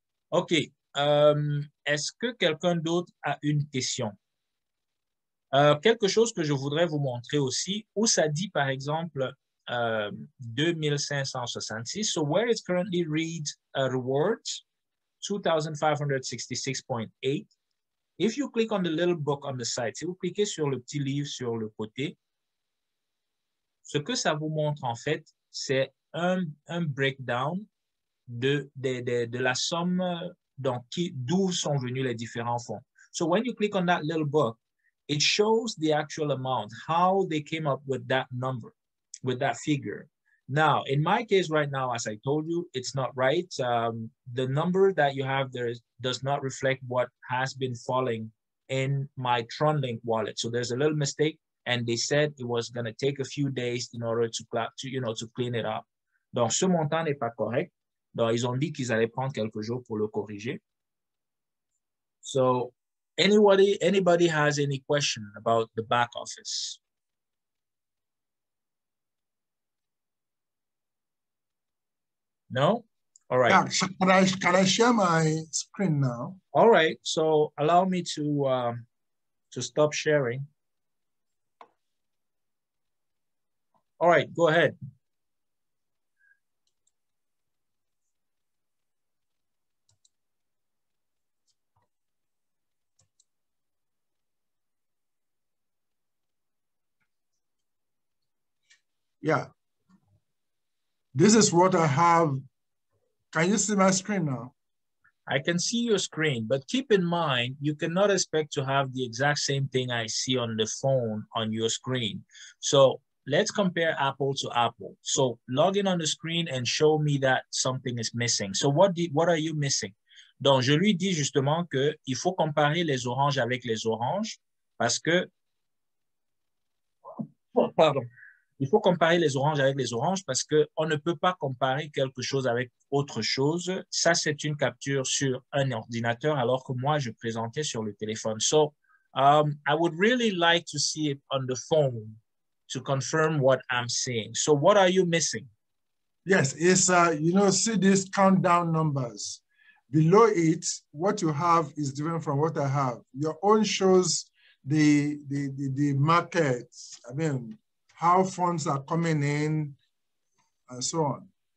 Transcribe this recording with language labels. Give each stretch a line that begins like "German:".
French: OK. Est-ce que quelqu'un d'autre a une question? Quelque chose que je voudrais vous montrer aussi, où ça dit, par exemple, 2566.
English: So where it currently reads rewards, 2566.8. If you click on the little book on the side,
French: si vous cliquez sur le petit livre sur le côté, ce que ça vous montre, en fait, c'est un breakdown de la somme d'où sont venus les différents fonds.
English: So when you click on that little book, it shows the actual amount, how they came up with that number, with that figure. Now, in my case right now, as I told you, it's not right. The number that you have there does not reflect what has been falling in my TronLink wallet. So there's a little mistake, and they said it was going to take a few days in order to clean it up.
French: Donc, ce montant n'est pas correct. Donc, ils ont dit qu'ils allaient prendre quelques jours pour le corriger.
English: So, anybody has any question about the back office? No? All right. Yeah, can I share my screen now? All right. So allow me to stop sharing. All right, go ahead. Yeah. This is what I have. Can you see my screen now? I can see your screen, but keep in mind, you cannot expect to have the exact same thing I see on the phone on your screen. So let's compare apple to apple. So log in on the screen and show me that something is missing. So what are you missing?
French: Donc, je lui dis justement qu'il faut comparer les oranges avec les oranges parce que, pardon, Il faut comparer les oranges avec les oranges parce qu'on ne peut pas comparer quelque chose avec autre chose. Ça, c'est une capture sur un ordinateur alors que moi, je présentais sur le téléphone.
English: So, I would really like to see it on the phone to confirm what I'm seeing. So what are you missing? Yes, it's, you know, see these countdown numbers. Below it, what you have is different from what I have. Your own shows the markets, I mean, how funds are coming in and so on.